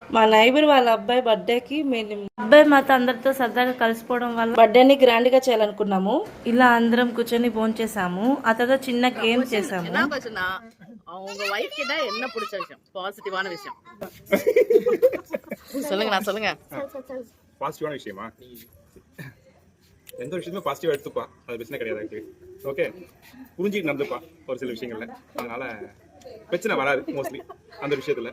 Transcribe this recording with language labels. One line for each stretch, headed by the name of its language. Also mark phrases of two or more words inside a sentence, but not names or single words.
Telugu: మా నైబర్ వాళ్ళ అబ్బాయి బర్త్డేకి మేము అబ్బాయి మాతో అందరితో సరదాగా కలిసిపోవడం వల్ల బర్త్డేని గ్రాండ్ గా చేయాలనుకున్నాము. ఇలా అందరం కూర్చొని భోంచేసాము. ఆ తర్వాత చిన్న గేమ్ చేసాము.
Tamil: அவங்க வைஃப் கிட்ட என்ன பிடிச்ச விஷயம், பாசிட்டிவான விஷயம் சொல்லுங்க. நான் சொல்லுங்க. பாசிட்டிவான விஷயமா? எந்த விஷயமே பாசிட்டிவா எடுத்துப்பா, அது பிரச்சனை கிடையாது. ஓகே, புரிஞ்சுக்கிட்டு நடந்துப்பா ஒரு சில விஷயங்கள்ல. அதனால பிரச்சனை வராது மோஸ்ட்லி அந்த விஷயத்துல.